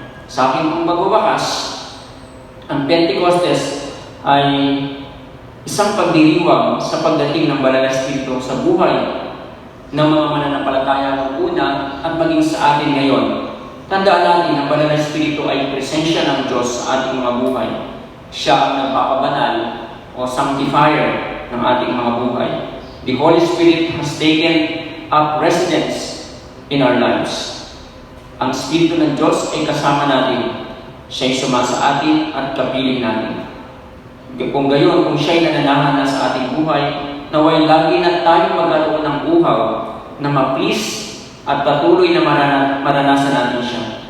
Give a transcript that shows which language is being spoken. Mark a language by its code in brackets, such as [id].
[tl] Sa aking pong magwawakas, ang Pentecostes ay isang pagdiriwang sa pagdating ng Banal na Espiritu sa buhay ng mga mananampalataya noong una at maging sa atin ngayon. Tandaan natin ang Banal na Espiritu ay presensya ng Diyos sa ating mga buhay. Siya ang nagpapabanal o sanctifier ng ating mga buhay. [en] The Holy Spirit has taken up residence in our lives. [tl] Ang Espiritu ng Diyos ay kasama natin. Siya'y sumasa atin at kapiling natin. Kung gayon, kung siya'y nananahan na sa ating buhay, naway lagi na tayo magkaroon ng uhaw na ma-please at patuloy na maranasan natin siya.